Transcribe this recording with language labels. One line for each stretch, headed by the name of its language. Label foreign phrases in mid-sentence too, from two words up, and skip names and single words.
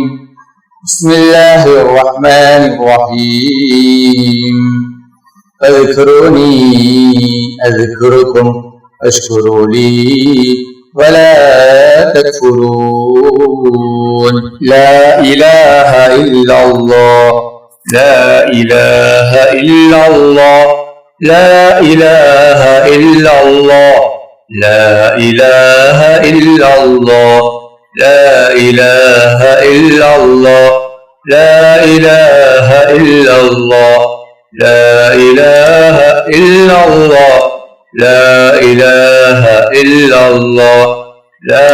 Arabic: بسم الله الرحمن الرحيم. فاذكروني أذكركم واشكروا لي ولا تكفرون. لا إله إلا الله لا إله إلا الله لا إله إلا الله لا إله إلا الله لا إله إلا الله لا إله إلا الله لا إله إلا الله لا إله إلا الله لا